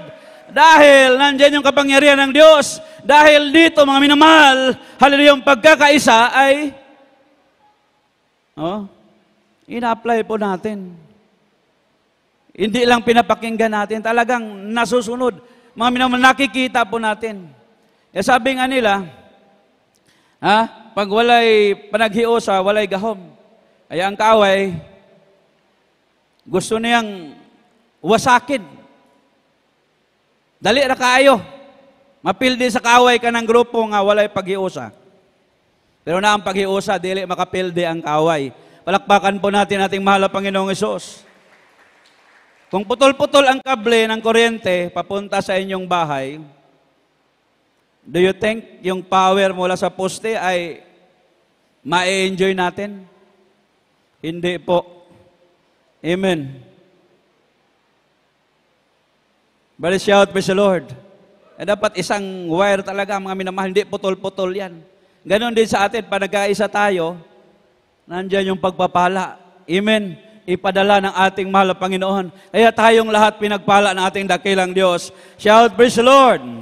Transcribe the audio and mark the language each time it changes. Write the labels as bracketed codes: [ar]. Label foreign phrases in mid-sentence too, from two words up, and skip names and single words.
[tl] Dahil nandyan yung kapangyarihan ng Diyos. Dahil dito, mga minamahal, hallelujah, yung pagkakaisa ay ina-apply po natin. Hindi lang pinapakinggan natin, talagang nasusunod. Mga minamahal, nakikita po natin. [ceb] Sabi nga nila, pag walay panaghiusa, walay gahom. Kaya ang kaaway, gusto niyang wasakin. Dali na kaayo. Mapildi sa kaaway ka ng grupo nga walay paghiusa. Pero na ang paghiusa, dili makapildi ang kaaway. [tl] Palakpakan po natin ating mahal na Panginoong Hesus. Kung putol-putol ang kable ng kuryente papunta sa inyong bahay, [en] do you think [tl] yung power mula sa poste ay ma-enjoy natin? Hindi po. Amen. [en] But shout, praise the Lord. [tl] Dapat isang wire talaga, mga minamahal, hindi putol-putol yan. Ganon din sa atin, pag nag-aisa tayo, nandyan yung pagpapala. Amen. Ipadala ng ating mahal na Panginoon. Kaya tayong lahat pinagpala ng ating dakilang Diyos. [en] Shout, praise the Lord.